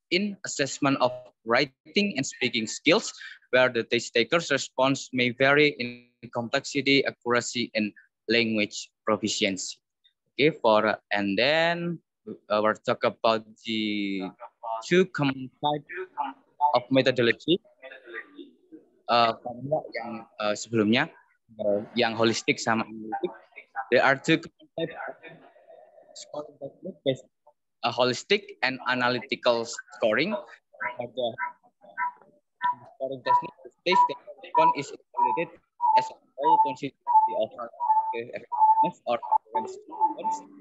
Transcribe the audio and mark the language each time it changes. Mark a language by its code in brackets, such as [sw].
[en] in assessment of writing and speaking skills, where the test taker's response may vary in complexity, accuracy, and language proficiency. Okay, and then we'll talk about the two common types of methodology. [id] Yang sebelumnya, yang holistic sama analytic. [en] There are two common types of scoring technique, holistic and analytical scoring. The scoring technique, the stage one is evaluated as a whole considering the overall effectiveness or response.